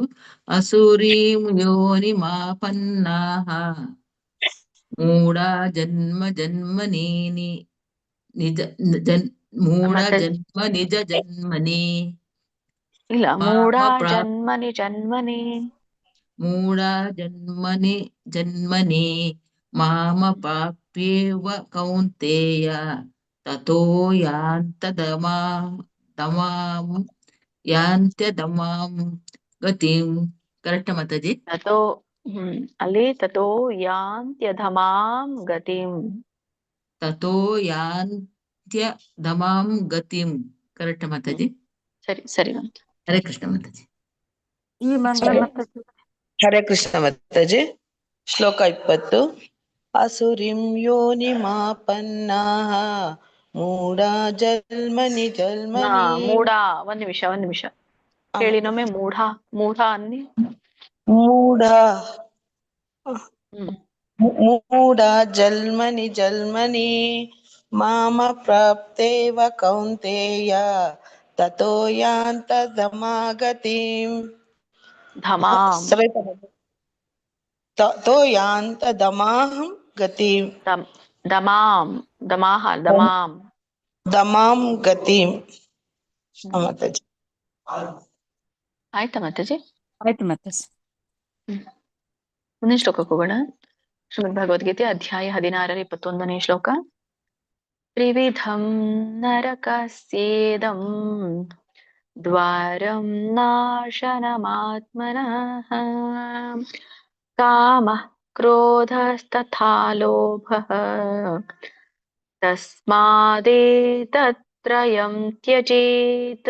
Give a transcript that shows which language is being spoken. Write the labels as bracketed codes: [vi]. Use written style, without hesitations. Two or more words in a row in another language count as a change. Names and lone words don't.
[sa] ಅಸೂರೀಂ ಯೋನಿಮಾಪನ್ನಾಃ ಮೂಢ ಜನ್ಮನೇನಿ ನಿಜ ಜನ್ಮನಿ. [kn] ಇಲ್ಲ, ಮೂಢ [sa] ಜನ್ಮನಿ ಮಾಮ ಪ್ರಾಪ್ಯೇವ ಕೌಂತೆಯ ತಥೋ ಯಾಂತ್ಯಧಮಾಂ ಗತಿಂ. [kn] ಕರೆಕ್ಟ್ ಮಾತಾಜಿ? [sa] ಅಲ್ಲಿ ತಥೋ ಯಾಂತ್ಯಧಮಾಂ ಗತಿಂ. ತಥೋ ಯಾಂತ್ಯಧಮಾಂ ಗತಿಂ. [kn] ಕರೆಕ್ಟ್ ಮಾತಾಜಿ? ಸರಿ. ಹರೇ ಕೃಷ್ಣ ಮಾತಾಜಿ. ಈ ಮಂಗಳ ಮಾತಾಜಿ. ಹರೇ ಕೃಷ್ಣ ಮಾತಾಜಿ. ಶ್ಲೋಕ 20. [sa] ಅಸುರಿಂ ಯೋನಿಮಾಪನ್ನಾಃ ಮೂಢಾ ಜಲ್ಮನಿ ಜಲ್ಮನಿ. [kn] ಮೂಢ, ಒಂದ್ ನಿಮಿಷ ಹೇಳಿ ನೊಮ್ಮೆ. ಮೂಢ ಅನ್ನಿ. [sa] ಮೂಢ ಮೂಢ ಜಲ್ಮನಿ ಜಲ್ಮನಿ ಮಾಮ ಪ್ರಾಪ್ತೇವ ಕೌಂತೇಯ ತತೋ ಯಾಂತ ಧಮಾಗತಿಂ. ತತೋ ಯಾಂತ ಧಮಾಹಂ ಗತಿಂ. ದಮಾಂ ಗತಿಂ. [kn] ಮಾತಾಜಿ ಆಯ್ತಾ ಮಾತಾಜಿ? ಆಯ್ತು ಮಾತಾಜಿ. ಮುಂದಿನ ಶ್ಲೋಕಕ್ಕೆ ಹೋಗೋಣ. ಶ್ರೀಮದ್ ಭಗವದ್ಗೀತೆ ಅಧ್ಯಾಯ 16 21ನೇ ಶ್ಲೋಕ. [sa] ತ್ರಿವಿಧಂ ನರಕಸ್ಯೇದಂ ದ್ವಾರಂ ನಾಶನಮಾತ್ಮನಃ ಕಾಮಃ ಕ್ರೋಧಸ್ತಥಾ ಲೋಭಃ ತಸ್ಮಾದೇತತ್ರಯಂ ತ್ಯಜೇತ್.